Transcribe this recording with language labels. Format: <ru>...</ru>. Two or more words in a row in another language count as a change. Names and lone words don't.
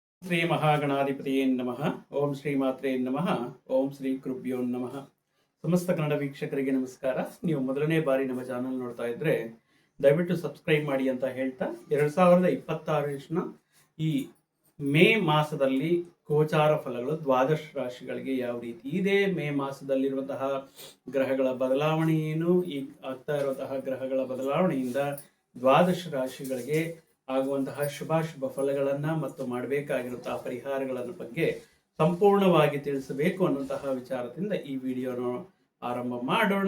<sa>ಶ್ರೀ ಮಹಾಗಣಾಧಿಪತಿಯೇ ನಮಃ. ಓಂ ಶ್ರೀ ಮಾತ್ರೇ ನಮಃ. ಓಂ ಶ್ರೀ ಗುರುಭ್ಯೋ ನಮಃ.</sa> <kn>ಸಮಸ್ತ ಕನ್ನಡ ವೀಕ್ಷಕರಿಗೆ ನಮಸ್ಕಾರ. ನೀವು ಮೊದಲನೇ ಬಾರಿ ನಮ್ಮ ಚಾನಲ್ ನೋಡ್ತಾ ಇದ್ರೆ ದಯವಿಟ್ಟು ಸಬ್ಸ್ಕ್ರೈಬ್ ಮಾಡಿ ಅಂತ ಹೇಳ್ತಾ 2026 ಈ ಮೇ ಮಾಸದಲ್ಲಿ ಗೋಚಾರ ಫಲಗಳು ದ್ವಾದಶ ರಾಶಿಗಳಿಗೆ ಯಾವ ರೀತಿ ಇದೆ, ಮೇ ಮಾಸದಲ್ಲಿರುವಂತಹ ಗ್ರಹಗಳ ಬದಲಾವಣೆ ಏನು, ಈ ಆಗ್ತಾ ಇರುವಂತಹ ಗ್ರಹಗಳ ಬದಲಾವಣೆಯಿಂದ ದ್ವಾದಶ ರಾಶಿಗಳಿಗೆ ಆಗುವಂತಹ ಶುಭಾಶುಭ ಫಲಗಳನ್ನು ಮತ್ತು ಮಾಡಬೇಕಾಗಿರುವಂತಹ ಪರಿಹಾರಗಳ ಬಗ್ಗೆ ಸಂಪೂರ್ಣವಾಗಿ ತಿಳಿಸಬೇಕು ಅನ್ನುವಂತಹ ವಿಚಾರದಿಂದ ಈ ವಿಡಿಯೋನ ಆರಂಭ ಮಾಡೋಣ.</kn>